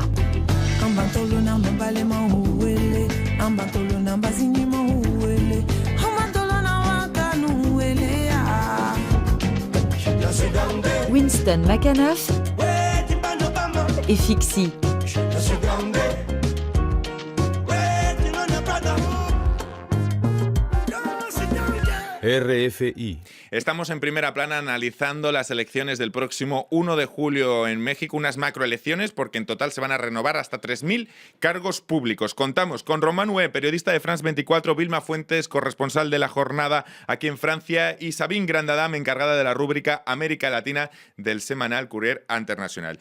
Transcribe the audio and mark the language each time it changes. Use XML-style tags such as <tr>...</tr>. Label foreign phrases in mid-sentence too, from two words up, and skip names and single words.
<fr>Ambantolo namba balema uwele, ambantolo namba zinima uwele, ambantolo namba kanu uwele ya. Winston McAnuff et Fixie. RFI.</fr> <es>Estamos en Primera Plana analizando las elecciones del próximo 1 de julio en México, unas macroelecciones porque en total se van a renovar hasta 3.000 cargos públicos. Contamos con Román Hue, periodista de France 24, Vilma Fuentes, corresponsal de La Jornada aquí en Francia, y Sabine Grandadam, encargada de la rúbrica América Latina del semanal Courrier International.</es>